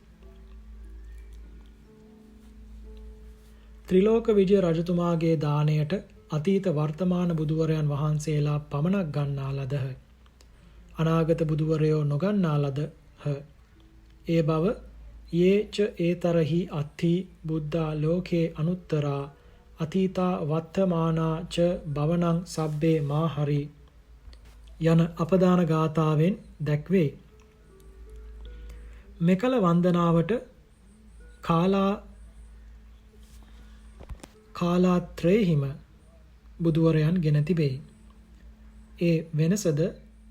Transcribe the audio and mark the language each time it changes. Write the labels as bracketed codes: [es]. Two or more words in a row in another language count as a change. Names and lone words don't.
[si] ත්‍රිලෝක විජය රජතුමාගේ දානයට අතීත වර්තමාන බුදුවරයන් වහන්සේලා පමණක් ගන්නා ලදහ. අනාගත බුදුවරයෝ නොගන්නා ලදහ. ඒ බව [pi] යේච ඒතරහි අත්ථි බුද්ධා ලෝකේ අනුත්තරා අතීතා වත්තමානා ච භවනං සබ්බේ මාහරි [si] යන අපදාන ගාථාවෙන් දැක්වේ. මෙකල වන්දනාවට කාලාත්‍රයෙහිම බුදුවරයන් ගෙන තිබේ. ඒ වෙනසද